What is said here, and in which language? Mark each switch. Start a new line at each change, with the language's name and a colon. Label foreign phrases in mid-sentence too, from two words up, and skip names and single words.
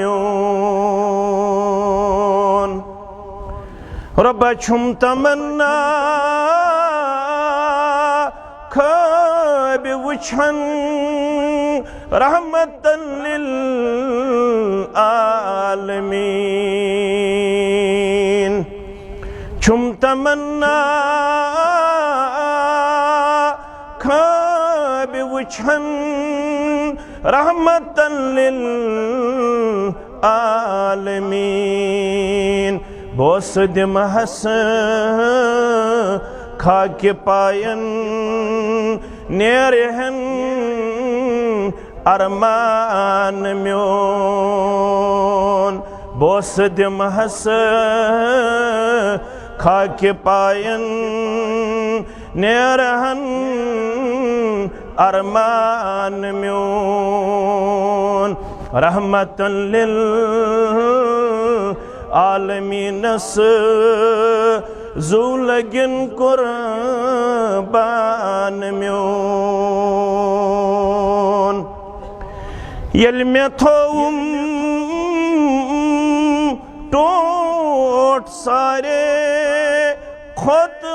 Kashmiri: म्योन रब छुम तमन्ना ख्वाब वुछन
Arabic: رحمةً للعالمين
Kashmiri: छुम तमन्ना ख्वाब वुछन
Arabic: رحمةً للعالمين
Kashmiri: बोस दिमहस खाके पायन नेरहन अरमान म्योन बोस दिमहस खाके पायन नेरहन अरमान म्योन
Arabic: رحمةً للعالمين
Kashmiri: ज़ुलगिन कुर्बान म्योन यल मे थोम टोट सारे खुद